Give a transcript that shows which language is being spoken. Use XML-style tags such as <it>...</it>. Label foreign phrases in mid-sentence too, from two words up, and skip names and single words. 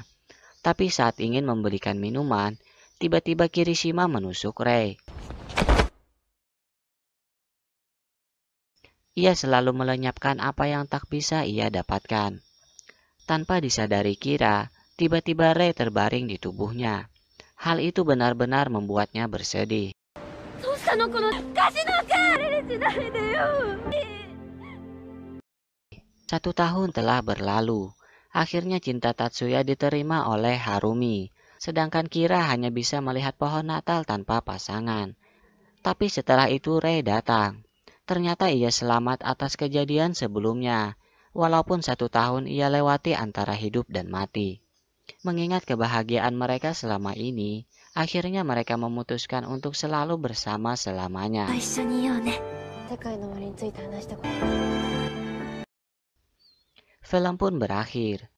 <id>Tapi saat ingin membelikan minuman, tiba-tiba Kirishima menusuk Rei. Ia selalu melenyapkan apa yang tak bisa ia dapatkan. Tanpa disadari Kira, tiba-tiba Rei terbaring di tubuhnya. Hal itu benar-benar membuatnya bersedih.</id> <ja>どうしたのこのカジノかれしないでよ</ja> <id>1 tahun telah berlalu. Akhirnya cinta Tatsuya diterima oleh Harumi. Sedangkan Kira hanya bisa melihat pohon Natal tanpa pasangan. Tapi setelah itu Rei datang. Ternyata ia selamat atas kejadian sebelumnya. Walaupun 1 tahun ia lewati antara hidup dan mati. Mengingat kebahagiaan mereka selama ini, akhirnya mereka memutuskan untuk selalu bersama selamanya.</id> <ja>一緒にいようね世界の終わりについて話したこと</ja> <id>Film pun berakhir.</id>